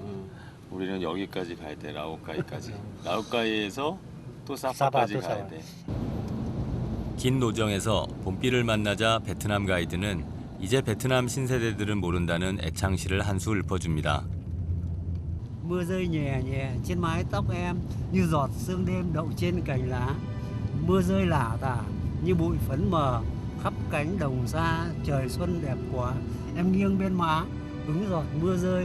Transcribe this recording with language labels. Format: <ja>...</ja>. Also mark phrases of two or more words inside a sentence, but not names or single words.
<ko>우리는 여기까지 가야 돼. 라오카이까지. 라오카이에서 또 사파까지 가야 돼. 긴 노정에서 봄비를 만나자 베트남 가이드는 이제 베트남 신세대들은 모른다는 애창시를 한 수 읊어줍니다.</ko> <vi>Mưa rơi nhẹ nhẹ trên mái tóc em như giọt sương đêm đậu trên cành lá. Mưa rơi lả tả như bụi phấn mờ khắp cánh đồng xa. Trời xuân đẹp quá, em nghiêng bên má hứng giọt mưa rơi.</vi>